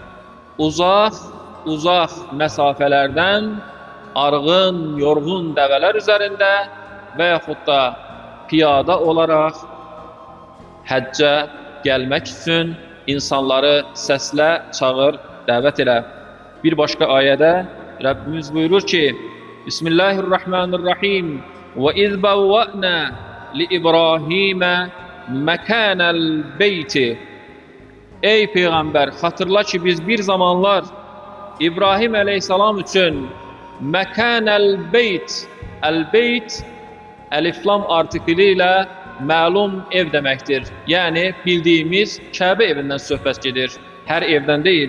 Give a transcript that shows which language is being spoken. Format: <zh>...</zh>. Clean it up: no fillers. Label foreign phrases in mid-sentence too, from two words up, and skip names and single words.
<az>Uzaq məsafələrdən arğın, yorğun dəvələr üzərində və yaxud da piyada olaraq həccə gəlmək üçün insanları səslə, çağır, dəvət elə. Bir başqa ayədə Rəbbimiz buyurur ki,</az> <ar>بسم الله الرحمن الرحيم. وَإِذْ بَوَّأْنَا لِإِبْرَاهِيمَ مَكَانَ الْبَيْتِ</ar> <az>Ey Peyğəmbər, xatırla ki, biz bir zamanlar İbrahim əleyhissalam üçün</az> <ar>مكان البيت,</ar> <az>əl-beyt, əliflam artikili ilə məlum ev deməkdir. Yəni, bildiyimiz Kəbə evindən söhbət gedir, hər evdən deyil.</az>